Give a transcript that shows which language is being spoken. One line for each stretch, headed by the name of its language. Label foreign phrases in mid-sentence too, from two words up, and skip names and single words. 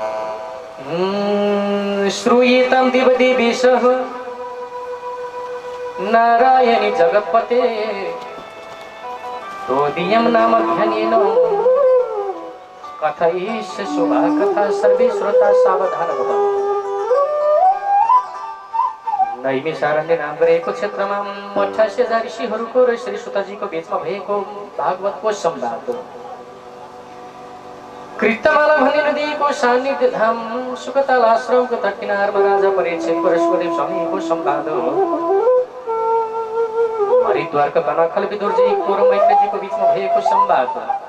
Sanskrit: श्रूयेतां देवदेवेशः नारायणी जगतपते तोदीयं नाम ध्यानेन कथयिष्य शुभा कथा सर्वे श्रोता सावधान भवन्तु।
Nepali: नैमिषारण्य नाम गरेको क्षेत्रमा 88,000 ऋषिहरूको र श्री सुतजीको बीचमा भएको भागवतको संवाद हो। कृतमाला भन्ने नदीको सान्निध्य धाम सुकताल आश्रमको तट किनारमा राजा परीक्षित परशुदेव स्वामीको संवाद हो। हरिद्वारका बनाखल विदुरजीको र मैत्रेयजीको बीचमा भएको संवाद हो।